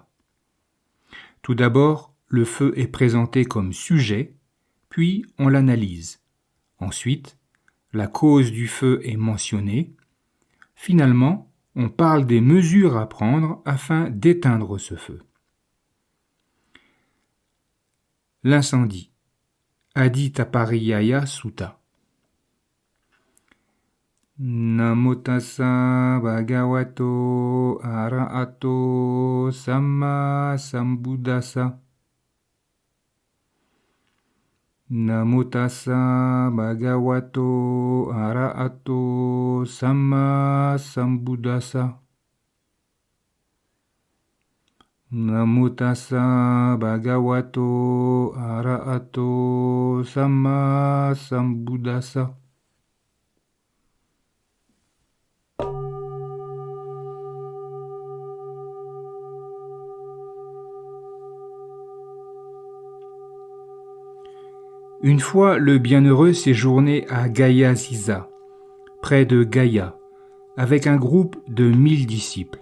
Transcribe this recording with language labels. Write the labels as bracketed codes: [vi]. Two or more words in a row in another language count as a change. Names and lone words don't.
[fr] Tout d'abord, le feu est présenté comme sujet, puis on l'analyse. Ensuite, la cause du feu est mentionnée. Finalement, on parle des mesures à prendre afin d'éteindre ce feu. L'incendie. Adita Pariyaya Sutta. [pi] Namo tassa bhagavato arahato samma sambuddhassa. Namo tassa bhagavato arahato samma sambuddhassa. Namo tassa bhagavato arahato samma sambuddhassa. [fr] Une fois le bienheureux séjournait à Gaya-sisa, près de Gaya, avec un groupe de 1000 disciples.